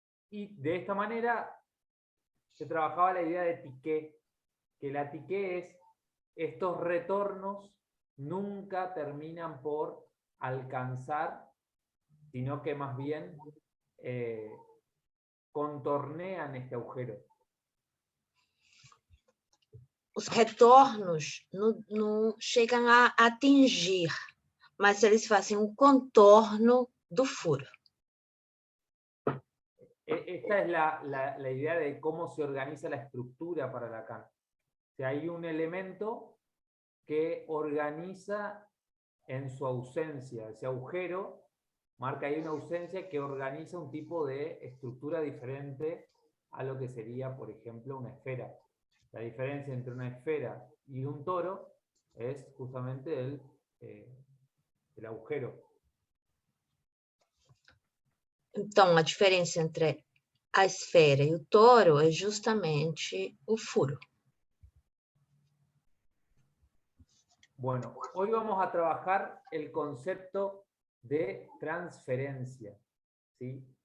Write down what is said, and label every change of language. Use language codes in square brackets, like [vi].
[es] Y de esta manera se trabajaba la idea de tiqué, que la tiqué es estos retornos nunca terminan por alcanzar, sino que más bien contornean este agujero. [pt] Os retornos não chegam a atingir, mas eles fazem um contorno do furo. [es] Esta es la idea de cómo se organiza la estructura para Lacan. O sea, hay un elemento que organiza en su ausencia. Ese agujero marca ahí una ausencia que organiza un tipo de estructura diferente a lo que sería, por ejemplo, una esfera. La diferencia entre una esfera y un toro es justamente el agujero. [pt] Então, a diferença entre a esfera e o toro é justamente o furo. [es] Bueno, hoy vamos a trabajar el concepto de transferencia, ¿sí?